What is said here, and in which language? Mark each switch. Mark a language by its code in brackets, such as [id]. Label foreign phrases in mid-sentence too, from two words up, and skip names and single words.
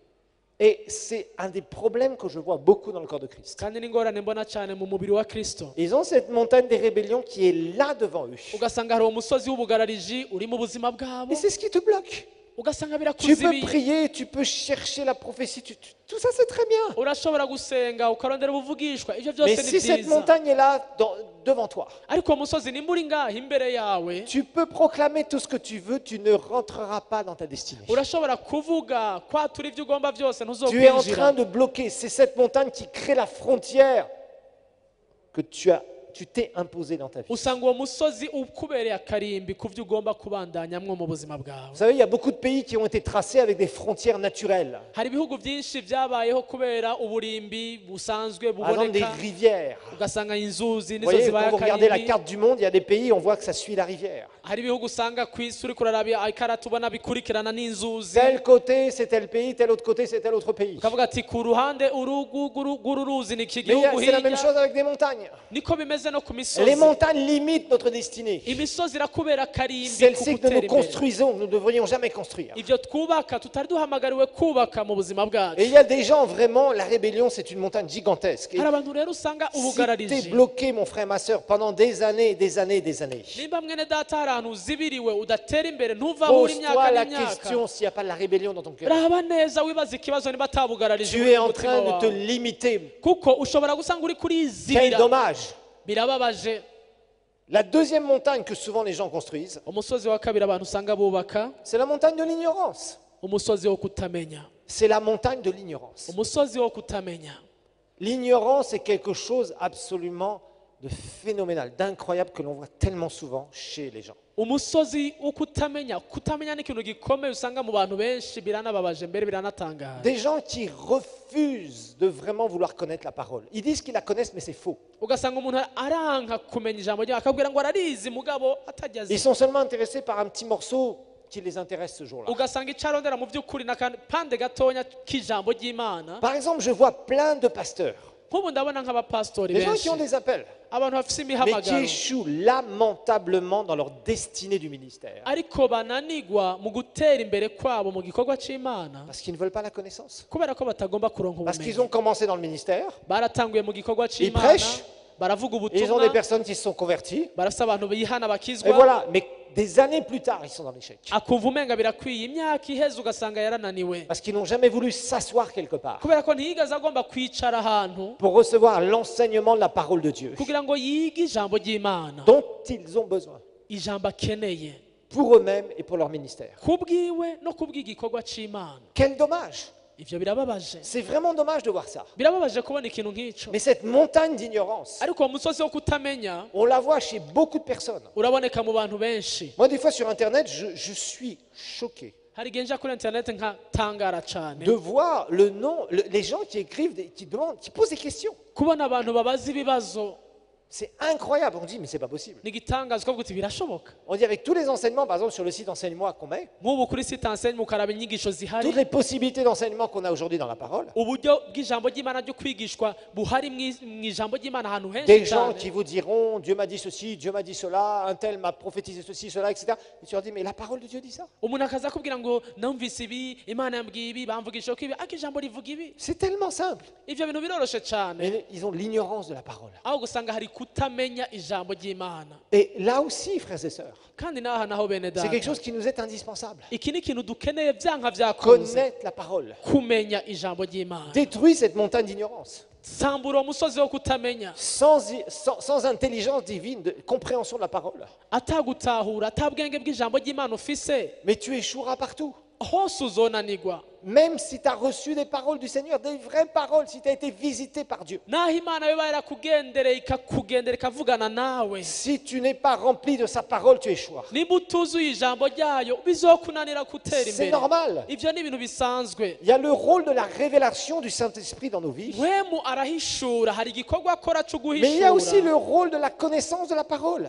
[fr] Et c'est un des problèmes que je vois beaucoup dans le corps de Christ. [rn] kandi n'ingorane mbona cyane mu mubiri wa Kristo [fr] Ils ont cette montagne des rébellions qui est là devant eux. [rn] ugasanga hari uwo musozi w'ubugarariji uri mu buzima bwabo [fr] Et c'est ce qui te bloque. [rn] ugasanga [fr] Tu peux [rn] birakuzibiye [fr] prier, tu peux chercher la prophétie, tout ça c'est très bien. [rn] urashobora gusenga ukarondera ubuvugishwa ivyo [fr] Mais [rn] byose ni [fr] si cette [rn] byiza [fr] montagne est là devant toi, [rn] ariko uwo musozi nimba uri ngaho imbere yawe [fr] tu peux proclamer tout ce que tu veux, tu ne rentreras pas dans ta destinée. [rn] urashobora kuvuga kwatura ivyo ugomba byose [fr] Tu es en train [rn] ntuzokwinjira [fr] de bloquer. C'est cette montagne qui crée la frontière que tu t'es imposée dans ta vie. [rn] usanga uwo musozi ukubereye akarimbi ku byo ugomba kubandanyamwo mu buzima bwawe [fr] Vous savez, il y a beaucoup de pays qui ont été tracés avec des frontières naturelles. [rn] hari ibihugu byinshi byabayeho kubera uburimbi busanzwe [fr] Par exemple, des [rn] buboneka [fr] rivières. [rn] ugasanga inzuzi [fr] Vous [rn] nizo [fr] voyez, [rn] zibaye [fr] quand vous regardez la [rn] akarimbi [fr] carte du monde, il y a des pays, on voit que ça suit la rivière. [rn] hari ibihugu usanga ku isi uri kuraraba ikarata ubona bikurikirana n'inzuzi [fr] Tel côté, c'est tel pays, tel autre côté, c'est tel autre pays. [rn] ukavuga ati ku ruhande uru ruzi ni iki [fr] Mais [rn] gihugu [fr] c'est la même [rn] hirya [fr] chose avec des montagnes. [rn] niko bimeze no ku [fr] Les [rn] misozi [fr] montagnes limitent notre destinée. [rn] imisozi irakubera akarimbi ku [fr] Celle-ci que [rn] gutera [fr] nous [rn] imbere [fr] construisons, nous ne devrions jamais construire. [rn] ibyo twubaka tutari duhamagariwe kubaka mu buzima [fr] Et [rn] bwacu [fr] il y a des gens, vraiment, la rébellion, c'est une montagne gigantesque. Et [rn] hari abantu rero usanga [fr] si tu es [rn] ubugarariji [fr] bloqué, mon frère, ma soeur, pendant des années, des années, des années, [rn] nimba mwene data hari ahantu uzibiriwe udatera imbere ntuva aho uri imyaka [fr] pose-toi la [rn] n'imyaka [fr] question s'il n'y a pas de la rébellion dans ton cœur. [rn] raba neza wibaza ikibazo niba atabugararije [fr] Tu [rn] uri [fr] es [rn] mu [fr] en [rn] mutima [fr] train de te [rn] wawe [fr] limiter. [rn] kuko ushobora gusanga uri [fr] Quel [rn] kurizibira [fr] dommage. [rn] birababaje [fr] La deuxième montagne que souvent les gens construisent, [rn] umusozi wa kabiri abantu usanga bubaka [fr] c'est la montagne de l'ignorance. [rn] umusozi wo kutamenya [fr] C'est la montagne de l'ignorance. [rn] umusozi wo kutamenya [fr] L'ignorance est quelque chose absolument de phénoménal, d'incroyable que l'on voit tellement souvent chez les gens. [rn] umusozi wo kutamenya ni ikintu gikomeye usanga mu bantu benshi biranababaje mbere biranatangaje [fr] Des gens qui refusent de vraiment vouloir connaître la parole. Ils disent qu'ils la connaissent, mais c'est faux. [rn] ugasanga umuntu aranka kumenya ijambo ryawe akabwira ngo ararizi mugabo atajya [fr] Ils [rn] azi [fr] sont seulement intéressés par un petit morceau qui les intéresse ce jour-là. [rn] ugasanga icyo arondera mu by'ukuri n'akapande gatonya k'ijambo ry'Imana [fr] Par exemple, je vois plein de pasteurs, [rn] nk'ubu ndabona nk'abapasitori [fr] des gens [rn] benshi [fr] qui ont des appels, [rn] abantu bafite [fr] mais qui [rn] imihamagaro [fr] échouent lamentablement dans leur destinée du ministère. [rn] ariko bananigwa mu gutera imbere kwabo mu gikorwa cy'Imana [fr] Parce qu'ils ne veulent pas la connaissance. [rn] kubera ko batagomba kuronka [fr] Parce qu'ils [rn] ubumenyi [fr] ont commencé dans le ministère, [rn] baratanguye mu gikorwa [fr] ils [rn] cy'Imana [fr] prêchent, [rn] baravuga [fr] Ils ont des [rn] ubutumwa [fr] personnes qui se sont converties. [rn] barasa abantu bihana [fr] Et [rn] bakizwa [fr] voilà, mais des années plus tard, ils sont dans l'échec. [rn] akumva umenga birakwiye imyaka iheze ugasanga yarananiwe [fr] Parce qu'ils n'ont jamais voulu s'asseoir quelque part [rn] kubera ko ntiyigeze agomba kwicara ahantu [fr] pour recevoir l'enseignement de la parole de Dieu [rn] kugira ngo yige ijambo ry'Imana [fr] dont ils ont besoin [rn] ijambo akeneye [fr] pour eux-mêmes et pour leur ministère. [rn] kubwiwe no kubw'igikorwa c'Imana. [fr] Quel dommage! [rn] Ivyo birababaje, [fr] C'est vraiment dommage de voir ça. [rn] birababaje kubona ikintu nk'ico. [fr] Mais cette montagne d'ignorance, [rn] Ariko uwo musozi wo kutamenya [fr] on la voit chez beaucoup de personnes. [rn] uraboneka mu bantu benshi. [fr] Moi, des fois, sur Internet, je suis choqué [rn] Hari igihe nja kuri internet nkatangara cane [fr] de voir le nom, les gens qui écrivent, qui demandent, qui posent des questions. [rn] kubona abantu babaza ibibazo. [fr] C'est incroyable. On dit, mais c'est pas possible. [rn] Ni igitangaza ukavuga uti birashoboka. [fr] On dit, avec tous les enseignements, par exemple, sur le site Enseigne-moi qu'on met, [rn] Nk'ubu kuri site enseigne mukaraba inyigisho [fr] toutes [rn] zihari, [fr] les possibilités d'enseignement qu'on a aujourd'hui dans la parole, [rn] uburyo bw'ijambo ry'Imana ryo kwigishwa buhari mw'ijambo ry'Imana ahantu [fr] des [rn] henshi [fr] gens [rn] cyane. [fr] qui vous diront, Dieu m'a dit ceci, Dieu m'a dit cela, un tel m'a prophétisé ceci, cela, etc. Et tu leur dis, mais la parole de Dieu dit ça. [rn] Umuntu akaza akubwira ngo numvise ibi, Imana yambwiye ibi, bamvugisha ko ibi, ariko ijambo rivuga ibi. [fr] C'est tellement simple. [rn] Ivyo bintu biroroshe cyane. [fr] Mais ils ont l'ignorance de la parole. [rn] Aho gusanga hari kutamenya ijambo ry'Imana. [fr] Et là aussi, frères et sœurs, [rn] Kandi naha naho bene [fr] c'est quelque [rn] data. [fr] chose qui nous est indispensable. [rn] Iki ni ikintu dukeneye vyanka vyakunze. [fr] Connaître la parole. [rn] Kumenya ijambo ry'Imana. [fr] Détruis cette montagne d'ignorance. [rn] Sambura uwo musozi wo kutamenya. [fr] Sans intelligence divine, de compréhension de la parole. [rn] Atagutahura, atabwenge bw'ijambo ry'Imana ufise. [fr] Mais tu échoueras partout. [rn] Hose uzonanigwa. [fr] Même si tu as reçu des paroles du Seigneur, des vraies paroles, si tu as été visité par Dieu. [rn] Naho Imana yoba yarakugendereye ikakugendera ikavugana nawe. [fr] Si tu n'es pas rempli de sa parole, tu échoueras. [rn] Niba utuzuye ijambo ryayo bizokunanira gutera [fr] C'est [rn] imbere. [fr] normal. [rn] Ivyo ni ibintu bisanzwe. [fr] Il y a le rôle de la révélation du Saint-Esprit dans nos vies. [rn] Wemu arahishura, hari igikorwa akora cyo [fr] Mais il y a aussi [rn] guhishura. [fr] le rôle de la connaissance de la parole.